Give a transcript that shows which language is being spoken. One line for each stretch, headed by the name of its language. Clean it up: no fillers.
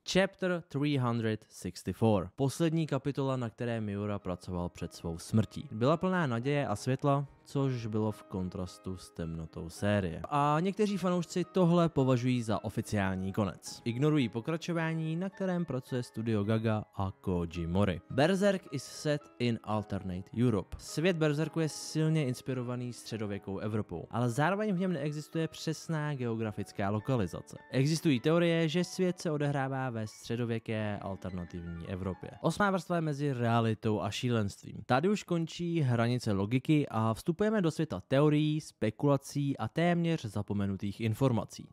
English: Chapter 364.
Czech: Poslední kapitola, na které Miura pracoval před svou smrtí. Byla plná naděje a světla, což bylo v kontrastu s temnotou série. A někteří fanoušci tohle považují za oficiální konec. Ignorují pokračování, na kterém pracuje studio Gaga a Koji Mori.
English: Berserk is set in alternate Europe.
Czech: Svět Berserku je silně inspirovaný středověkou Evropou, ale zároveň v něm neexistuje přesná geografická lokalizace. Existují teorie, že svět se odehrává ve středověké alternativní Evropě. 8. vrstva je mezi realitou a šílenstvím. Tady už končí hranice logiky a vstupujeme do světa teorií, spekulací a téměř zapomenutých informací.